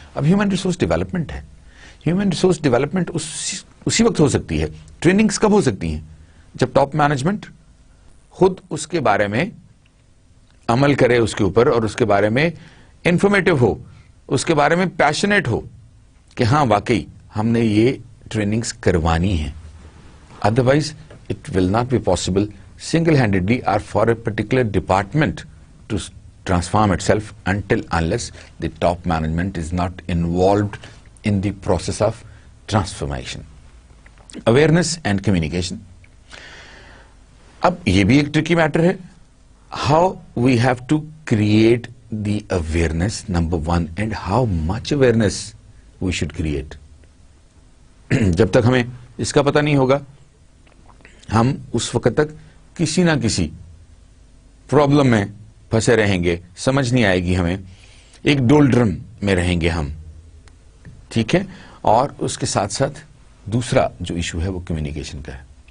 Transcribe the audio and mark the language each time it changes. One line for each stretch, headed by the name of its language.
Urdu: اب human resource development ہے, human resource development اسی وقت ہو سکتی ہے, ٹریننگز کب ہو سکتی ہیں؟ جب ٹاپ مینجمنٹ خود اس کے بارے میں عمل کرے اس کے اوپر, اور اس کے بارے میں انفارمیٹو ہو, اس کے بارے میں پیشنیٹ ہو کہ ہاں واقعی ہم نے یہ ٹریننگز کروانی ہیں.
English: Otherwise it will not be possible single handedly or for a particular department to transform itself unless the top management is not involved in the process of transformation. Awareness and communication.
Urdu: اب یہ بھی ایک Turkey metre ہے.
English: How we have to create the awareness, number one, and how much awareness we should create.
Urdu: جب تک ہمیں اس کا پتہ نہیں ہوگا ہم اس وقت تک کسی نہ کسی پرابلم میں پھنسے رہیں گے, سمجھ نہیں آئے گی ہمیں, ایک ڈولڈرم میں رہیں گے ہم. ٹھیک ہے. اور اس کے ساتھ ساتھ دوسرا جو ایشو ہے وہ کمیونیکیشن کا ہے.